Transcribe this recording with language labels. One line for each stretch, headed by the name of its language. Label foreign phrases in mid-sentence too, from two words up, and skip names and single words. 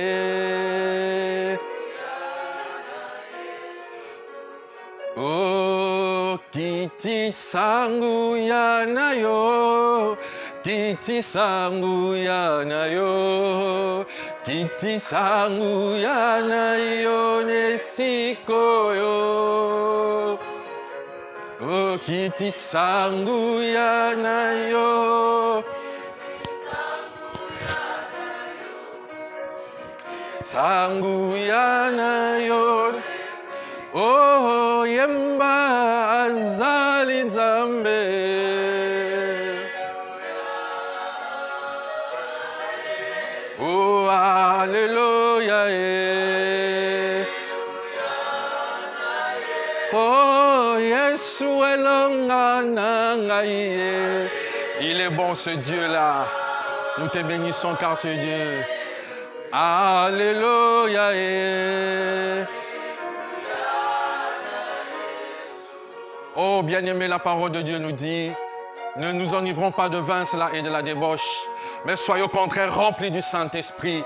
Lingala: Oh, kiti sangu yana yo, kiti sangu yana yo, kiti sangu yana yo nesiko yo. Oh, kiti sangu yana yo, sangu yana yo. Oh, yemba azali nzambe. Oh, alléluia. Oh, Yesu elonga ngai.
French: Il est bon ce Dieu-là. Nous te bénissons car tu es Dieu. Alléluia. Oh, bien-aimé, la parole de Dieu nous dit, ne nous enivrons pas de vin, cela et de la débauche, mais soyons au contraire remplis du Saint-Esprit.